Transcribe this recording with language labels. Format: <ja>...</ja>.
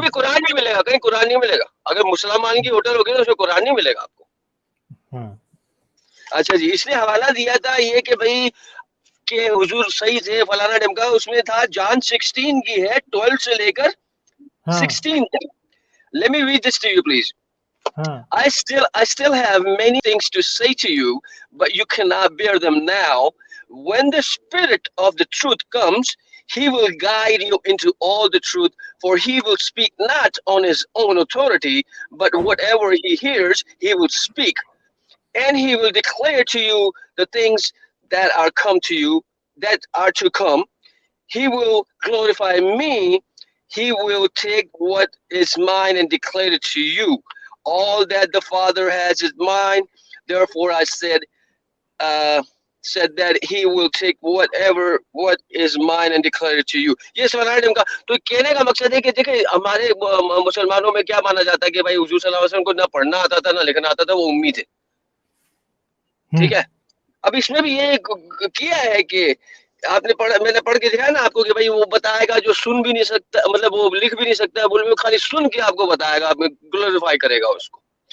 <hi>भी कुरान नहीं मिलेगा, कहीं कुरान नहीं मिलेगा। अगर मुसलमान की होटल होगी तो उसमें कुरान नहीं मिलेगा आपको। हाँ अच्छा जी, इसने हवाला दिया था ये कि भाई के हुजूर सही थे, फलाना ढिमका, उसमें था जॉन 16 की है 12 से लेकर हाँ 16.</hi> <en>Let me read this to you, please.</en> <hi>हाँ</hi> <en>I still have many things to say to you, but you cannot bear them now. When the Spirit of the truth comes, he will guide you into all the truth, for he will speak not on his own authority, but whatever he hears, he will speak, and he will declare to you the things that are come to you, that are to come. He will glorify me. He will take what is mine and declare it to you. All that the Father has is mine. Therefore, I said that he will take what is mine and declare it to you.</en> <hi>ये स्वरार्डम का तो कहने का मकसद है कि देखिए हमारे मुसलमानों में क्या माना जाता है कि भाई हुजूर सल्लल्लाहु अलैहि वसल्लम को ना पढ़ना आता था ना लिखना आता था, वो उम्मी थे। ठीक है, अब इसमें भी ये किया है कि मैंने पढ़ के दिखाया ना आपको कि भाई वो बताएगा जो सुन भी नहीं सकता, मतलब वो लिख भी नहीं सकता, बोल में खाली सुन के आपको बताएगा, आप ग्लोरीफाई करेगा उसको।</hi>